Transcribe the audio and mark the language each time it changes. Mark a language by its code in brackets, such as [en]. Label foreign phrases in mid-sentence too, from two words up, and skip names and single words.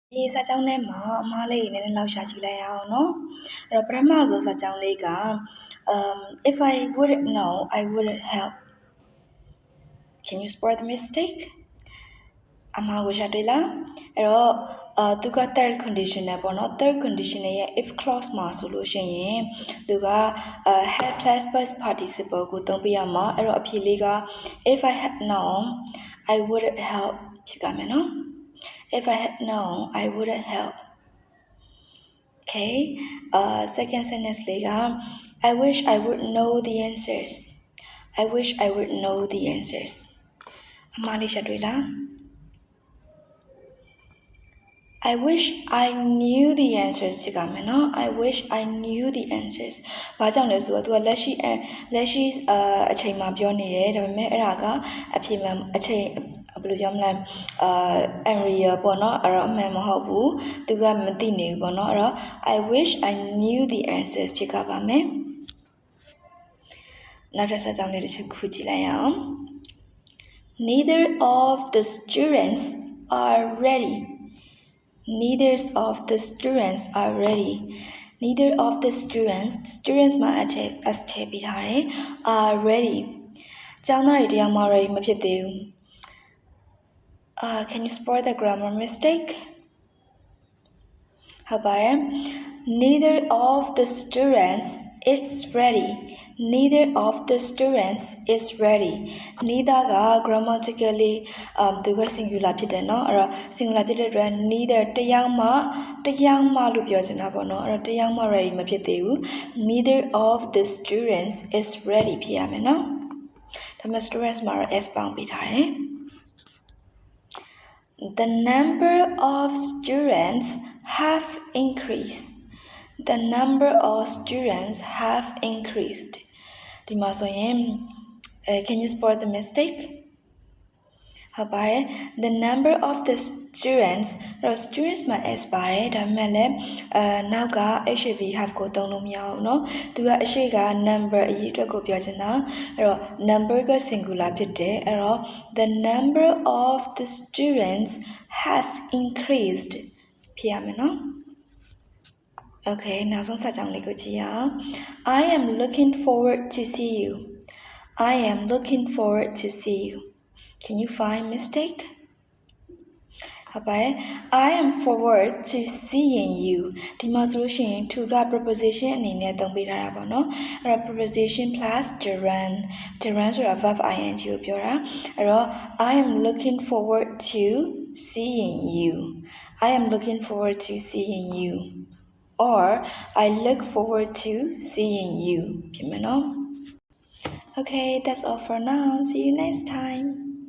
[my] ဒီစာကြောင်းထဲမှာအမားလေးနည်းနည်းလောက်ရှာကြည့်လိုက်ရအောင်နော်အဲ့တော့ပထမဆုံးစာကြောင်းလေးက [en] if I wouldn't know I wouldn't help. Can you spot the mistake? [my] အမားကိုရှာတွေ့လားအဲ့တော့သူက [en] third condition [my] နဲ့ပေါ့နော် [en] third condition [my] ရဲ့ [en] if clause [my] မှာဆိုလို့ရှိရင်သူက [en] had plus past participle [my] ကိုသုံးပြရမှာအဲ့တော့အဖြေလေးက [en] if I had known I wouldn't help [my] ဖြစ်ကြမယ်နော် [en] if I had known I wouldn't help. Okay, second sentence လေးက I wish I would know the answers. I wish I would know the answers. [my] အမှားလေးရှာတွေ့လား [en] I wish I knew the answers [my] ဖြစ်ကြမယ်နော် [en] I wish I knew the answers [my] ဘာကြောင့်လဲဆိုတော့သူကလက်ရှိအချိန်မှာပြောနေတယ်ဒါပေမဲ့အဲ့ဒါကအဖြစ်မှန်အချိန်ဘယ်လိုပြောမလဲarea ပေါ့နော်အဲ့တော့အမှန်မဟုတ်ဘူးသူကမသိနေဘူးပေါ့နော်အဲ့တော့ [en] I wish I knew the answers [my] ဖြစ်ကြပါမယ်နောက်တစ်ဆက်ကြောင်းလေးတစ်ချက်ခုကြည့်လိုက်ရအောင် [en] Neither of the students are ready. Neither of the students are ready. Neither of the students မှာas [my] ထည့်ပေးထားတယ် [en] are ready. [my] ကျောင်းသားတွေတရားမှ ready မဖြစ်သေးဘူး [en] Can you spot the grammar mistake? [my] ဟုတ်ပါတယ် [en] Neither of the students is ready. Neither of the students is ready. [my] Neither က grammatically သူက singular ဖြစ်တယ်เนาะအဲ့တော့ singular ဖြစ်တဲ့အတွက် neither တယောက်မှလို့ပြောချင်တာပေါ့เนาะအဲ့တော့တယောက်မှ ready မဖြစ်သေးဘူး [en] Neither of the students is ready [my] ဖြစ်ရမယ်เนาะဒါမှ students မှာတော့ s ပေါင်းပေးထားတယ် [en] The number of students have increased. The number of students have increased. [my] ဒီမှာဆိုရင် [en] can you spot the mistake? [my] ဟုတ်ပါတယ် [en] The number of the students [my] တော့ students မှာ s ပါတယ်ဒါပေမဲ့လည်းနောက်က have ကိုသုံးလို့မရအောင်เนาะသူကအရှိက number အရေးအတွက်ကိုပြောချင်တာအဲ့တော့ number က singular ဖြစ်တယ်အဲ့တော့ [en] the number of the students has increased [my] ဖြစ်ရမယ်เนาะOkay, နောက်ဆုံးစာကြောင်းလေးကိုကြည့်ရအောင် [en] I am looking forward to see you. I am looking forward to see you. Can you find mistake? [my] ဟုတ်ပါတယ် [en] I am forward to seeing you. [my] ဒီမှာဆိုလို့ရှိရင် to က preposition အနေနဲ့သုံးပေးထားတာပေါ့နော်အဲ့တော့ [en] preposition plus gerund [my] ဆိုတာ [en] verb ing [my] ကိုပြောတာအဲ့တော့ [en] I am looking forward to seeing you. I am looking forward to seeing you. Or I look forward to seeing you. Okay, that's all for now. See you next time.